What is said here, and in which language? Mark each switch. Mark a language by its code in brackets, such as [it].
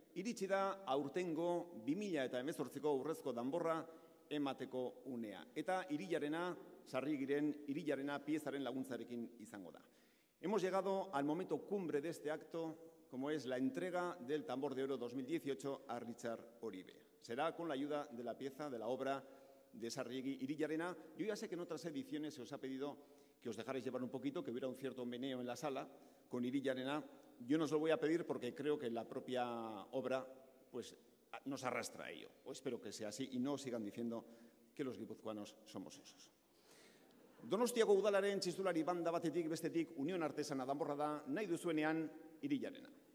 [eu] Iritsi da aurtengo 2018ko Urrezko Danborra emateko unea. Eta Sarrigiren irillarena piezaren laguntzarekin izango da. [es] Hemos llegado al momento cumbre de este acto, como es la entrega del Tambor de Oro 2018 a Richard Oribe. Será con la ayuda de la pieza, de la obra de Sarrigi Irillarena. Yo ya sé que en otras ediciones se os ha pedido que os dejarais llevar un poquito, que hubiera un cierto meneo en la sala con Irillarena. Yo no os lo voy a pedir porque creo que la propia obra pues, nos arrastra a ello. O espero que sea así y no sigan diciendo que los guipuzcoanos somos esos. [eu] Donostiako udalaren txistulari banda batetik bestetik Unión Artesana Danborra da, nahi duzuenean Irillarena.